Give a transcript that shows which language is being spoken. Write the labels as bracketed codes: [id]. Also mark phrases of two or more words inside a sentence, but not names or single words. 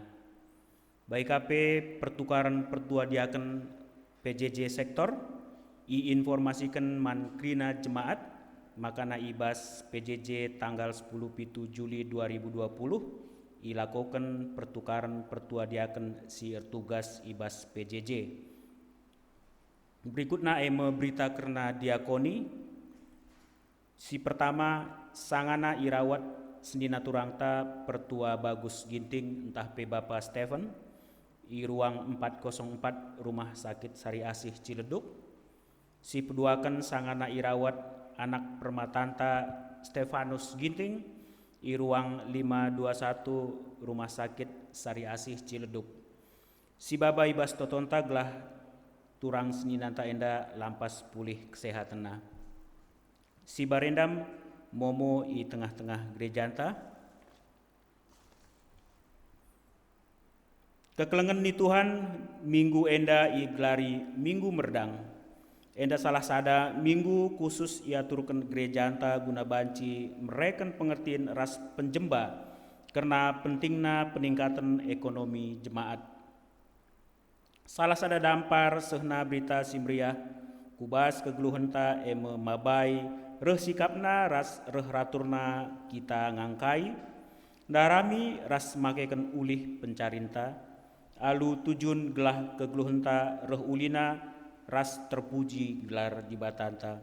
[btx] Baik KP pertukaran pertua diaken PJJ sektor informasikan man krina jemaat makana ibas PJJ [id] tanggal 10 Juli 2020 [btx] ilakukan pertukaran pertua diaken si tugas ibas PJJ. [id] Berikutnya berita karena diakoni. [btx] Si pertama sangana irawat sendina turangta pertua Bagus Ginting entah pe Bapak Stephen i ruang 404 Rumah Sakit Sari Asih Ciledug. Si peduakan sangana irawat anak permatanta Stefanus Ginting i ruang 521 Rumah Sakit Sari Asih Ciledug. Si baba ibas totonta gelah turang seninanta enda lampas pulih kesehatanna. Si barendam momo i tengah-tengah gerejanta. Kekelengan ni Tuhan minggu enda i gelari minggu merdang. Enda salah sada minggu khusus ia turkan gereja anta guna banci mereken pengertian ras penjemba karena pentingna [id] peningkatan ekonomi jemaat. [btx] Salah sada dampar sehna berita simriah kubas kegeluhenta eme mabai reh sikapna ras reh raturna kita ngangkai darami ras makeken ulih pencarinta. Alu tujun gelah kegeluhenta reh ulina ras terpuji gelar di batanta.